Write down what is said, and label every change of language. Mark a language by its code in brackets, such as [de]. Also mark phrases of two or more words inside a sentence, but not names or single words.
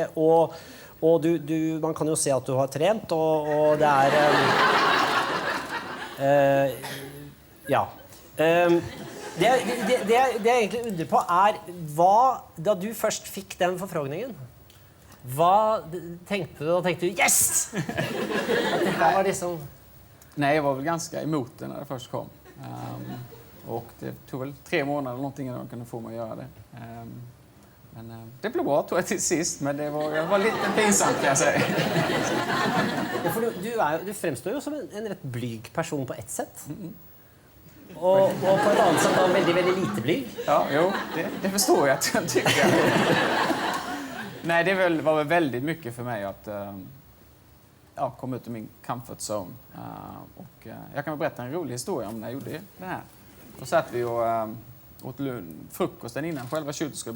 [no] Og man kan jo se at du har trent, og det er... ja. Det jeg egentlig undrer på hva, da du først fikk den forfrågningen, hva tenkte du? Da tenkte du, yes! At det her var liksom... [sv] Nej, jag var väl ganska emot det när det först kom. Och det tog väl 3 månader eller någonting innan de kunde få mig att göra det. Men det blev bra, tror jag, till sist. Men det var lite pinsamt, kan jag säga. [no] Ja, for du fremstår jo som en rett blyg person på ett sätt. Og på et annet sett da veldig, veldig lite blyg. [sv] Ja, jo, det förstår jag att jag tycker. Nej, det var väl väldigt mycket för mig att kom ut ur min [en] comfort zone. [sv] Jag kan väl berätta en rolig historia om när jag gjorde det här. Då satt vi och åt frukosten innan själva shooten skulle börja.